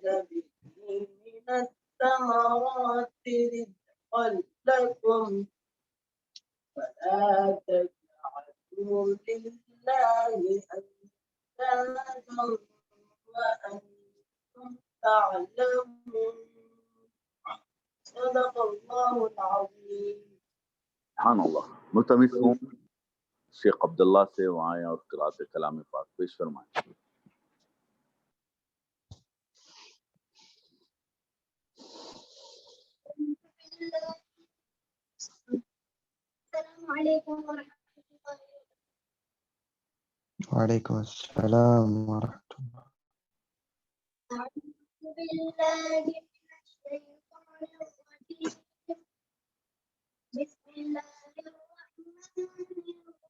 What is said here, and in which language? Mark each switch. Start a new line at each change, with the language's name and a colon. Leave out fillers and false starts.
Arabic: به من الثمرات رزقا لكم فلا تجعلوا لله أندادا وأنتم تعلمون۔ صدق اللہ العظیم۔
Urdu: سبحان اللہ۔ ملتمس ہوں شیخ عبداللہ سے وہ آئیں اور قرات کلام پاک پیش فرمائیں۔
Arabic: السلام علیکم ورحمۃ اللہ۔ وعلیکم السلام ورحمۃ اللہ۔ أعوذ بالله من الشيطان الرجيم، بسم الله الرحمن الرحيم۔